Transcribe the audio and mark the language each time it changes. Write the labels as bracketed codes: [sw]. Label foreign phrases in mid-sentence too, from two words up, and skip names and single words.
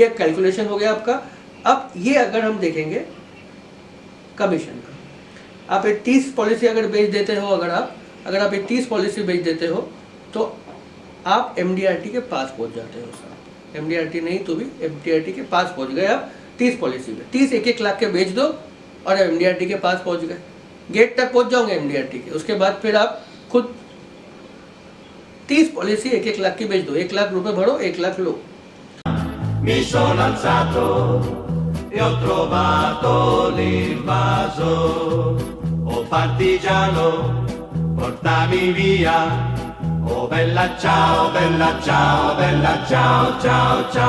[hi] ये कैलकुलेशन हो गया आपका। अब ये अगर हम देखेंगे कमीशन का, आप एक 30 पॉलिसी अगर बेच देते हो, अगर आप एक 30 पॉलिसी बेच देते हो तो आप एमडीआरटी के पास पहुंच जाते हो साहब। एमडीआरटी नहीं तो भी एमडीआरटी के पास पहुंच गए आप 30 पॉलिसी में। 30 1-1 लाख के बेच दो और एमडीआरटी के पास पहुंच गए, गेट तक पहुंच जाओगे एमडीआरटी के। उसके बाद फिर आप खुद 30 पॉलिसी 1-1 लाख की बेच दो, 1 लाख रुपए भरो, 1 लाख लो। [it] Mi sono alzato e ho trovato l'invaso. Oh partigiano, portami via. Oh bella ciao, bella ciao, bella ciao, ciao, ciao.